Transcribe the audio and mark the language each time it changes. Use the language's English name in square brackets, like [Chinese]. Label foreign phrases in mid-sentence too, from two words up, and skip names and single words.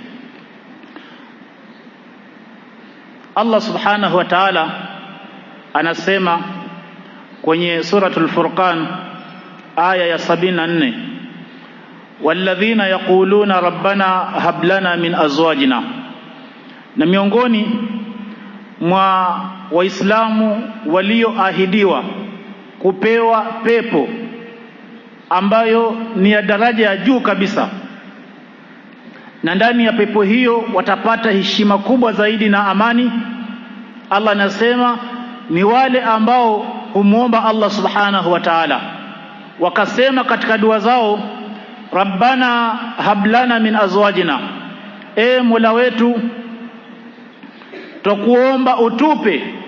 [Swahili] Allah [Arabic] سبحانه وتعالى [Swahili] anasema kwenye suratul Furqan aya ya 74, [Arabic] والذين يقولون ربنا هب لنا من أزواجنا. [Swahili] Na miongoni mwa Waislamu walioahidiwa kupewa pepo ambayo ni ya daraja ya juu kabisa, na ndani ya pepo hiyo watapata heshima kubwa zaidi na amani, Allah anasema ni wale ambao humuomba Allah [Arabic] سبحانه وتعالى [Swahili] wakasema katika dua zao, [Arabic] ربنا هب لنا من أزواجنا, [Swahili] Mola wetu twakuomba utupe